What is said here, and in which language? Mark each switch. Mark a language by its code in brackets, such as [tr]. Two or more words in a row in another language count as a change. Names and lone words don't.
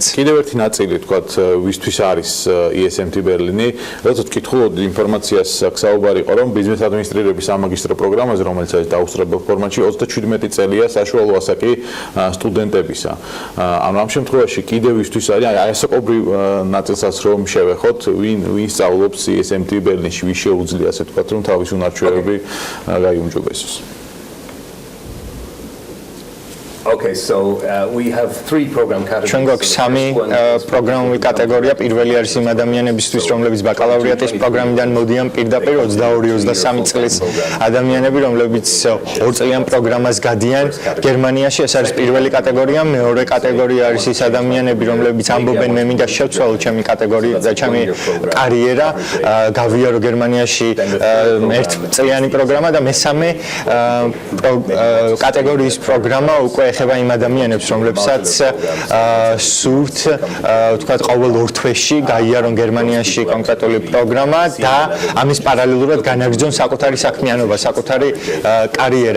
[ka] კიდევ ერთი ნაწილი თქვა ვისთვის არის ESMT ბერლინი, როდესაც ვკითხულობ ინფორმაციას საუბარი იყო რომ ბიზნეს ადმინისტრირების სამაგისტრო პროგრამაზე, რომელიც არის დაუსწრებელ ფორმატში 37 წელია საშუალო ასაკი სტუდენტებისა. ამ შემთხვევაში კიდევ ვისთვის არის ასაკობრივ ნაწილსაც რომ შევეხოთ, ვინ სწავლობს ESMT ბერლინში, ვის შეუძლია ასე ვთქვათ რომ თავის უნარჩვევები გაიუმჯობესოს. [en] Okay, so we have 3 program categories. [ka] ჩვენ გვაქვს 3 პროგრამული კატეგორია. პირველი არის იმ ადამიანებისთვის, რომლებიც ბაკალავრიატის პროგრამიდან მოდიან პირდაპირ 22-23 წლის ადამიანები, რომლებიც 2 წლიან პროგრამას გადიან გერმანიაში. ეს არის პირველი კატეგორია. მეორე კატეგორია არის ის ადამიანები, რომლებიც ამბობენ მე მინდა შევცვალო ჩემი კატეგორია და ჩემი კარიერა, გავიარო გერმანიაში 1 წლიანი პროგრამა და მესამე კატეგორიის პროგრამა უკვე ეხება იმ ადამიანებს, რომლებსაც სურთ, ვთქვათ, ყოველ 2 თვეში გაიარონ გერმანიაში კონკრეტული პროგრამა და ამის პარალელურად განაგრძონ საკუთარი საქმიანობა, საკუთარი კარიერა.